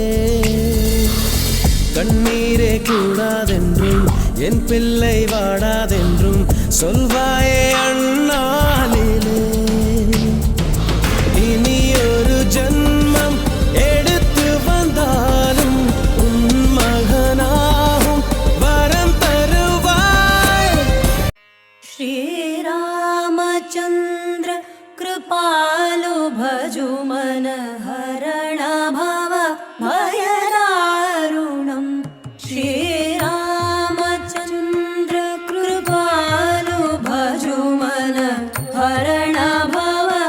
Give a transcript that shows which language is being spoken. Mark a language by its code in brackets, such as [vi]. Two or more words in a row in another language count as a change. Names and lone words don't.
[ta] கண்ணீரே கூடாதென்றும் என் பிள்ளை வாடாதென்றும் சொல்வாயே அண்ணாலிலே இனி ஒரு ஜன்மம் எடுத்து வந்தாலும் உன் மகனாகும் வரம் தருவாய். [awa] श्रीरामचन्द्र कृपालु भजु मन हरण भव भयदारुणम् श्रीरामचन्द्र कृपालु भजु मन हरण भव